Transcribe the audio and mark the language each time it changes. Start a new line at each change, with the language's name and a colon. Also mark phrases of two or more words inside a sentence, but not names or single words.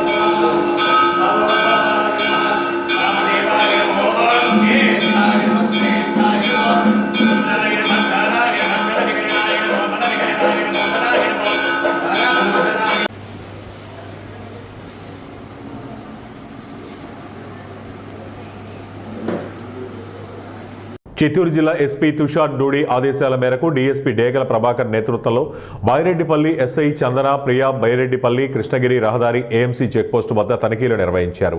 Sanskrit: रामदेवाय ओम ज्येष्ठाय नमस्तेष्ठाय नारायण मंगलाय मंगलविघ्नाय मनविघ्नाय मोहनाय
Telugu: చిత్తూరు జిల్లా ఎస్పీ తుషార్ డూడి ఆదేశాల మేరకు డీఎస్పీ డేగల ప్రభాకర్ నేతృత్వంలో బైరెడ్డిపల్లి ఎస్ఐ చందన ప్రియా బైరెడ్డిపల్లి కృష్ణగిరి రహదారి ఏఎంసీ చెక్పోస్టు వద్ద తనిఖీలు నిర్వహించారు.